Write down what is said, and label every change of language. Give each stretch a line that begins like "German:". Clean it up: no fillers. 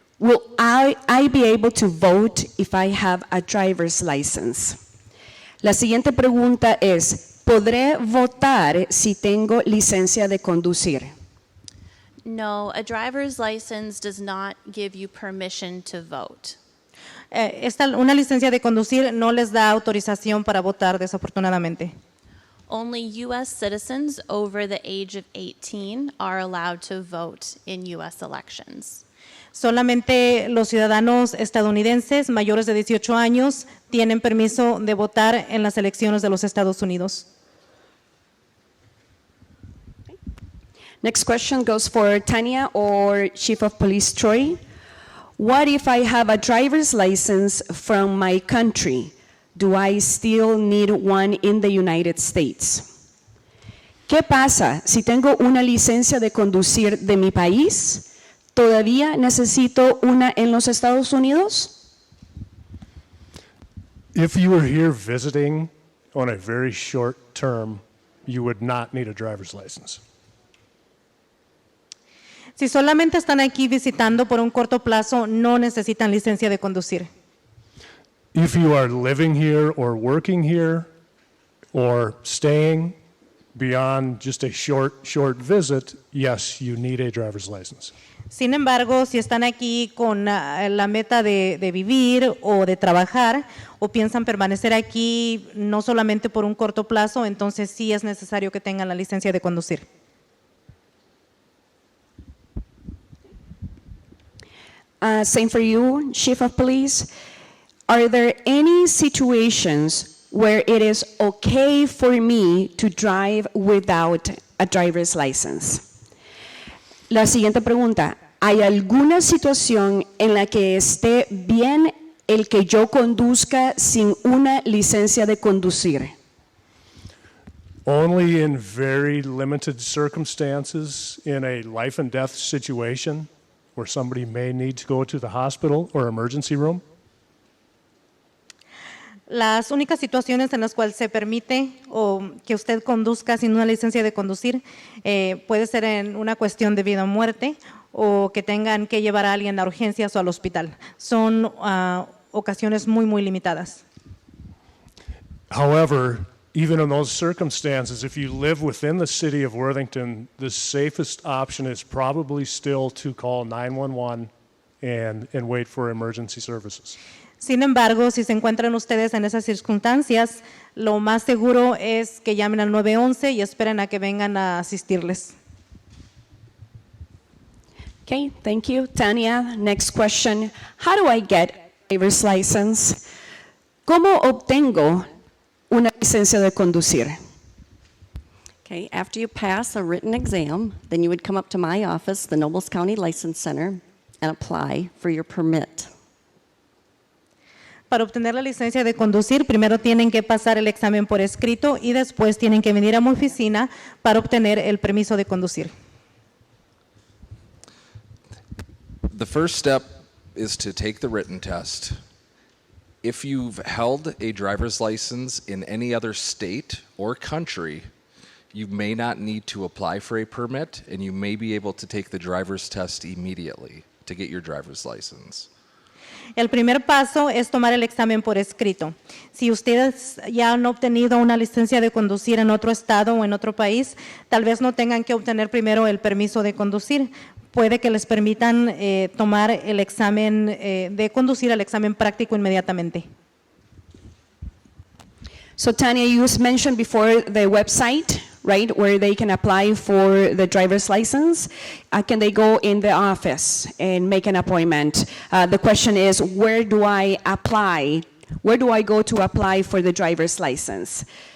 English: Will I be able to vote if I have a driver's license?
Spanish: La siguiente pregunta es, ¿podré votar si tengo licencia de conducir?
English: No, a driver's license does not give you permission to vote.
Spanish: Una licencia de conducir no les da autorización para votar, desafortunadamente.
English: Only U.S. citizens over the age of 18 are allowed to vote in U.S. elections.
Spanish: Solamente los ciudadanos estadounidenses mayores de 18 años tienen permiso de votar en las elecciones de los Estados Unidos.
English: Next question goes for Tanya or Chief of Police Troy. What if I have a driver's license from my country? Do I still need one in the United States?
Spanish: ¿Qué pasa si tengo una licencia de conducir de mi país? ¿Todavía necesito una en los Estados Unidos?
English: If you were here visiting on a very short term, you would not need a driver's license.
Spanish: Si solamente están aquí visitando por un corto plazo, no necesitan licencia de conducir.
English: If you are living here or working here or staying beyond just a short visit, yes, you need a driver's license.
Spanish: Sin embargo, si están aquí con la meta de vivir o de trabajar o piensan permanecer aquí no solamente por un corto plazo, entonces sí es necesario que tengan la licencia de conducir.
English: Same for you, Chief of Police. Are there any situations where it is okay for me to drive without a driver's license?
Spanish: La siguiente pregunta, ¿hay alguna situación en la que esté bien el que yo conduzca sin una licencia de conducir?
English: Only in very limited circumstances, in a life and death situation where somebody may need to go to the hospital or emergency room.
Spanish: Las únicas situaciones en las cuales se permite o que usted conduzca sin una licencia de conducir puede ser en una cuestión de vida o muerte o que tengan que llevar a alguien a urgencias o al hospital. Son ocasiones muy limitadas.
English: However, even in those circumstances, if you live within the city of Worthington, the safest option is probably still to call 911 and wait for emergency services.
Spanish: Sin embargo, si se encuentran ustedes en esas circunstancias, lo más seguro es que llamen al 911 y esperen a que vengan a asistirles.
English: Okay, thank you. Tanya, next question. How do I get a driver's license?
Spanish: ¿Cómo obtengo una licencia de conducir?
English: Okay, after you pass a written exam, then you would come up to my office, the Nobles County License Center, and apply for your permit.
Spanish: Para obtener la licencia de conducir, primero tienen que pasar el examen por escrito y después tienen que venir a mi oficina para obtener el permiso de conducir.
English: The first step is to take the written test. If you've held a driver's license in any other state or country, you may not need to apply for a permit, and you may be able to take the driver's test immediately to get your driver's license.
Spanish: El primer paso es tomar el examen por escrito. Si ustedes ya han obtenido una licencia de conducir en otro estado o en otro país, tal vez no tengan que obtener primero el permiso de conducir. Puede que les permitan tomar el examen de conducir, el examen práctico inmediatamente.
English: So Tanya, you mentioned before the website, right, where they can apply for the driver's license. Can they go in the office and make an appointment? The question is, where do I apply? Where do I go to apply for the driver's license?